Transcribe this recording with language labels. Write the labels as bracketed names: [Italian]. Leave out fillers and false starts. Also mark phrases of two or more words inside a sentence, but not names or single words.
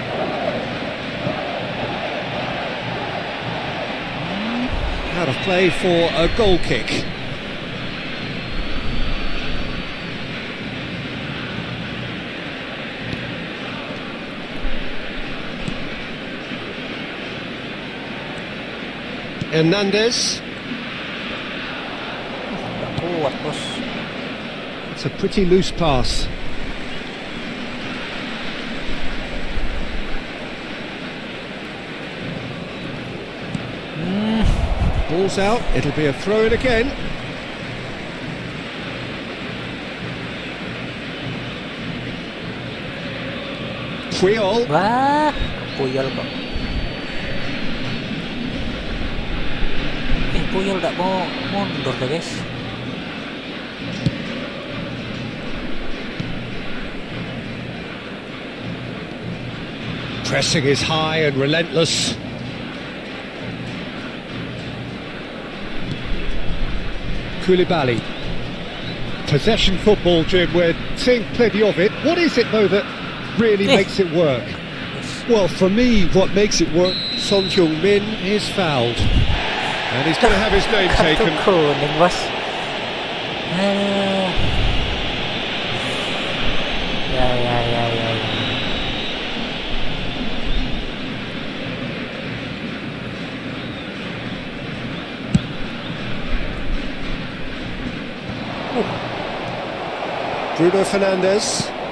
[English] Out of play for a goal kick. Hernandez. [Indonesian] Kuat, bos. [English] It's a pretty loose pass. Ball's out, it'll be a throw in again. Triol. [Indonesian] Wah, Puyol kok. Puyol gak mau mundur deh, guys. [English] Pressing is high and relentless. Koulibaly. Possession football, Jim, we're seeing plenty of it. What is it, though, that really makes it work? Well, for me, what makes it work, Son Heung-min is fouled. And he's going to have his name taken. [Indonesian] Kartu kuning, bos. Ya. [English] Bruno Fernandes.